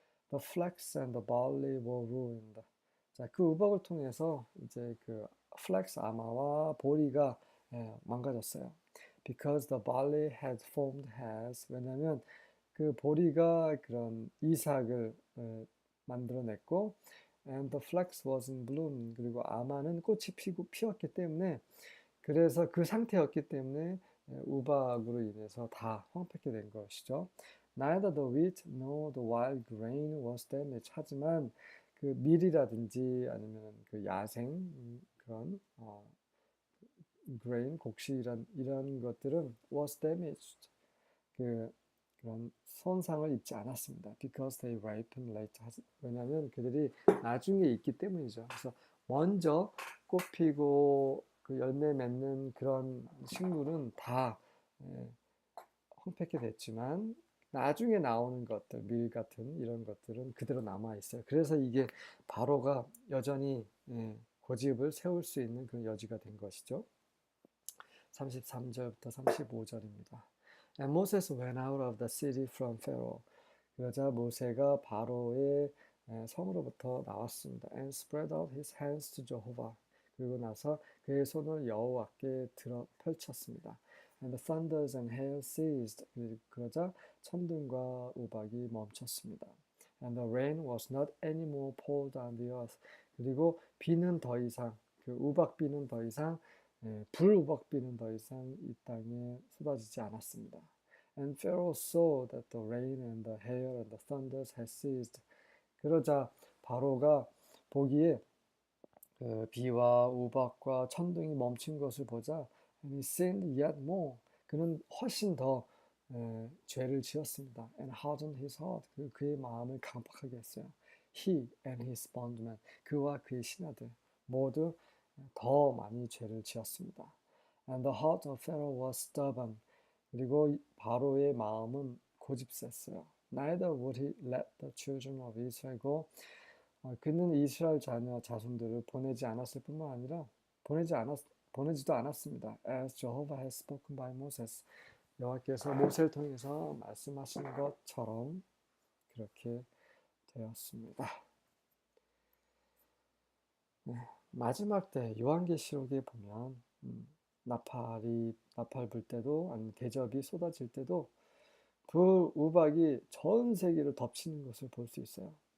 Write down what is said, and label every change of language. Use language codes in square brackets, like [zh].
[en] The flax and the barley were ruined. [ko] 자, 그 우박을 통해서 이제 그 플렉스 아마와 보리가 망가졌어요. [en] Because the barley had formed heads. [ko] 왜냐하면 그 보리가 그런 이삭을 만들어냈고, [en] and the flax was in bloom. [ko] 그리고 아마는 꽃이 피었기 때문에, 그래서 그 상태였기 때문에 우박으로 인해서 다 황폐게 된 것이죠. [en] Neither the wheat nor the wild grain was damaged. [ko] 하지만 그 밀이라든지 아니면 그 야생 그런 grain 곡식 이런 것들은 [en] was damaged. [ko] 그런 손상을 입지 않았습니다. [en] Because they ripen late. [ko] 왜냐하면 그들이 나중에 있기 때문이죠. 그래서 먼저 꽃 피고 그 열매 맺는 그런 식물은 다 황폐케 됐지만 나중에 나오는 것들, 밀 같은 이런 것들은 그대로 남아 있어요. 그래서 이게 바로가 여전히 고집을 세울 수 있는 그런 여지가 된 것이죠. 33절부터 35절입니다. [en] And Moses went out of the city from Pharaoh. [ko] 그러자 모세가 바로의 성으로부터 나왔습니다. [en] And spread out his hands to Jehovah. [ko] 그리고 나서 그의 손을 여호와께 들어 펼쳤습니다. [en] And the thunders and hail ceased. [ko] 그러자 천둥과 우박이 멈췄습니다. [en] And the rain was not anymore poured on the earth. [ko] 그리고 비는 더 이상, 그 우박비는 더 이상, 불우박비는 더 이상 이 땅에 쏟아지지 않았습니다. [en] And Pharaoh saw that the rain and the hail and the thunders had ceased. [ko] 그러자 바로가 보기에 그 비와 우박과 천둥이 멈춘 것을 보자 [en] and he sinned yet more. [ko] 그는 훨씬 더 죄를 지었습니다. [en] And hardened his heart. [ko] 그의 마음을 강팍하게 했어요. [en] He and his bondmen. [ko] 그와 그의 신하들 모두 더 많이 죄를 지었습니다. [en] And the heart of Pharaoh was stubborn. [ko] 그리고 바로의 마음은 고집셌어요. [en] Neither would he let the children of Israel go. [ko] 그는 이스라엘 자손들을 보내지 않았을 뿐만 아니라 보내지도 않았습니다. [en] As Jehovah has spoken by Moses. [ko] 여호와께서 모세를 통해서 말씀하신 것처럼 그렇게 되었습니다. 네, 마지막 때 요한계시록에 보면 나팔 불 때도 아니면 대접이 쏟아질 때도 그 우박이 전 세계를 덮치는 것을 볼 수 있어요.